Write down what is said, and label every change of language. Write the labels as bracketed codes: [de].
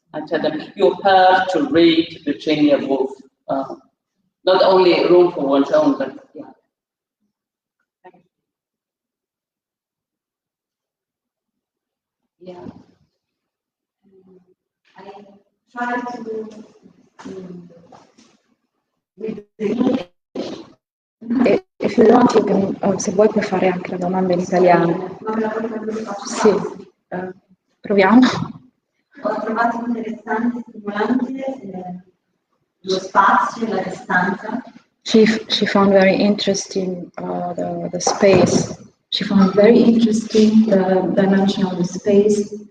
[en] I tell them, you have to read Virginia Woolf. Not only A Room for One's Own, but yeah. Yeah. I try to read the English. If you want, you can, [it] se vuoi puoi fare anche la domanda in italiano. Sì, proviamo. Ho trovato interessante e stimolante lo spazio e la distanza. [en] She found very interesting the space. She found very interesting the dimension of the space.